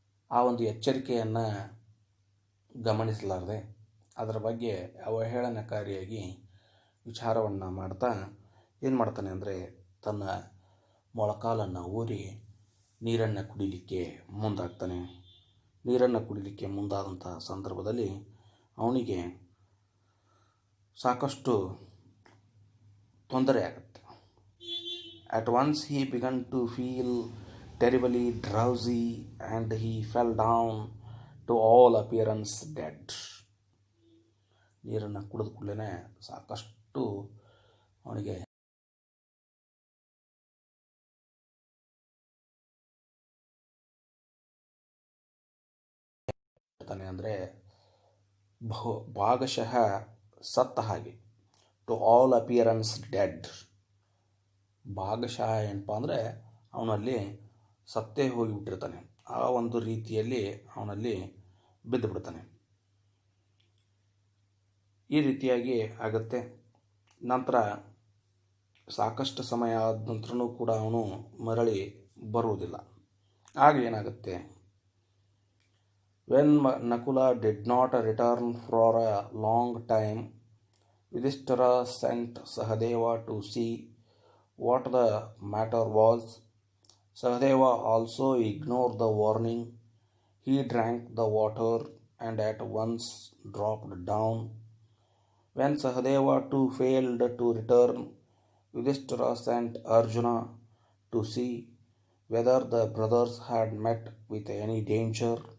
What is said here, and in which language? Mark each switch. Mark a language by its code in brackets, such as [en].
[kn] ಆ ಒಂದು ಎಚ್ಚರಿಕೆಯನ್ನು ಗಮನಿಸಲಾರದೆ ಅದರ ಬಗ್ಗೆ ಅವಹೇಳನಕಾರಿಯಾಗಿ ವಿಚಾರವನ್ನು ಮಾಡ್ತಾ ಏನು ಮಾಡ್ತಾನೆ ಅಂದರೆ ತನ್ನ ಮೊಳಕಾಲನ್ನು ಊರಿ ನೀರನ್ನು ಕುಡಿಲಿಕ್ಕೆ ಮುಂದಾಗ್ತಾನೆ. ನೀರನ್ನು ಕುಡಿಲಿಕ್ಕೆ ಮುಂದಾದಂತಹ ಸಂದರ್ಭದಲ್ಲಿ ಅವನಿಗೆ ಸಾಕಷ್ಟು ತೊಂದರೆ ಆಗುತ್ತೆ. [en] At once he began to feel terribly drowsy and he fell down to all appearance dead. [kn] ನೀರನ್ನು ಕುಡಿದ ಕೂಡಲೇ ಸಾಕಷ್ಟು ಅವನಿಗೆ ಅಂದರೆ ಭಾಗಶಃ ಸತ್ತ ಹಾಗೆ. [en] to all appearance dead, [kn] ಭಾಗಶಃ ಏನಪ್ಪ ಅಂದರೆ ಅವನಲ್ಲಿ ಸತ್ತೇ ಹೋಗಿಬಿಟ್ಟಿರ್ತಾನೆ. ಆ ಒಂದು ರೀತಿಯಲ್ಲಿ ಅವನಲ್ಲಿ ಬಿದ್ದು ಬಿಡ್ತಾನೆ. ಈ ರೀತಿಯಾಗಿ ಆಗುತ್ತೆ. ನಂತರ ಸಾಕಷ್ಟು ಸಮಯ ಆದ ನಂತರನೂ ಕೂಡ ಅವನು ಮರಳಿ ಬರುವುದಿಲ್ಲ. ಆಗ ಏನಾಗುತ್ತೆ? [en] When Nakula did not return for a long time, Yudhishthira sent Sahadeva to see what the matter was. Sahadeva also ignored the warning. He drank the water and at once dropped down. When Sahadeva too failed to return, Yudhishthira sent Arjuna to see whether the brothers had met with any danger.